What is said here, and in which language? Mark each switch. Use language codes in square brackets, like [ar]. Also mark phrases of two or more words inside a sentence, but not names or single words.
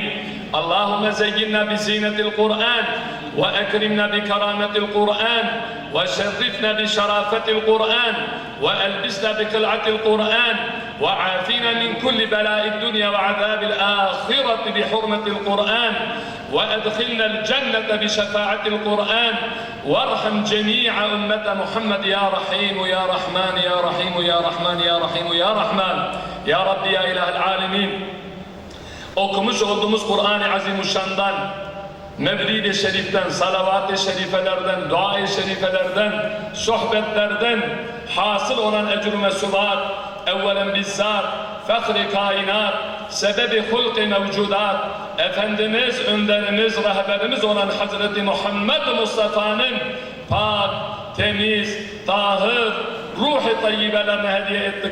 [ar] اللهم زينا بزينة القرآن وأكرمنا بكرامة القرآن وشرفنا بشرافة القرآن وألبسنا بقلعة القرآن وعافنا من كل بلاء الدنيا وعذاب الآخرة بحرمة القرآن وأدخلنا الجنة بشفاعة القرآن وارحم جميع أمة محمد يا رحيم يا رحمن يا رحيم يا رحمن يا رحيم يا رحمن يا رب يا إله العالمين. [tr] Okumuş olduğumuz Kur'an-ı Azimuşşan'dan, Mevlid-i Şerif'ten, salavat-ı şerifelerden, dua-i şerifelerden, sohbetlerden hasıl olan ecr-ü mesubat, evvelen bizzat, fehri kainat, sebebi hulk-i mevcudat, Efendimiz, önderimiz, rehberimiz olan Hazreti Muhammed Mustafa'nın pak, temiz, tahir, ruh-i tayyibelerine hediye ettik.